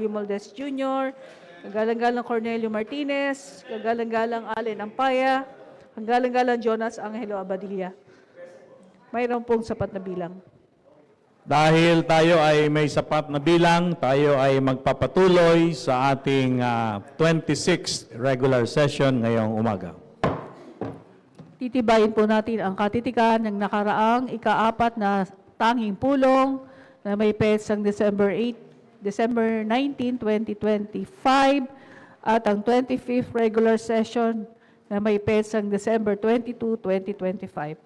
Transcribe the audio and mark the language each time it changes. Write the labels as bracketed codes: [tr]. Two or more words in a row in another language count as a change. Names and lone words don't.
[tl] Moldes Jr., kagalang-galang Cornelio Martinez, kagalang-galang Allen Ampaya, kagalang-galang Jonas Angelo Abadilla. Mayroon pong sapat na bilang. Dahil tayo ay may sapat na bilang, tayo ay magpapatuloy sa ating [en] 26th regular session [tl] ngayong umaga. Titibayin po natin ang katitikan ng nakaraang ika-4 na tanging pulong na may petsang December 19, 2025 at ang [en] 25th regular session [tl] na may petsang December 22, 2025.